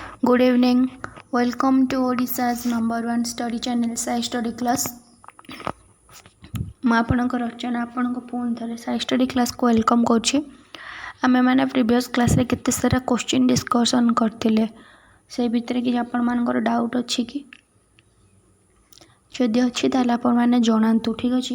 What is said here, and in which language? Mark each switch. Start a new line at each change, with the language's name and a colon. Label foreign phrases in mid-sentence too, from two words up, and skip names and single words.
English: Good evening. Welcome to Odisha's #1 study channel Sai Study Class.
Odia: ମୁଁ ଆପଣଙ୍କ ରଚନା ଆପଣଙ୍କ ପୁଣି ଥରେ ସାଇ ଷ୍ଟଡି କ୍ଲାସ୍କୁ ୱେଲକମ୍ କରୁଛି। ଆମେମାନେ
English: previous class
Odia: କେତେ ସାରା
English: question discussion
Odia: କରିଥିଲେ, ସେଇ ଭିତରେ କିଛି ଆପଣମାନଙ୍କର ଡାଉଟ୍ ଅଛି କି? ଯଦି ଅଛି ତାହେଲେ ଆପଣମାନେ ଜଣାନ୍ତୁ, ଠିକ୍ ଅଛି।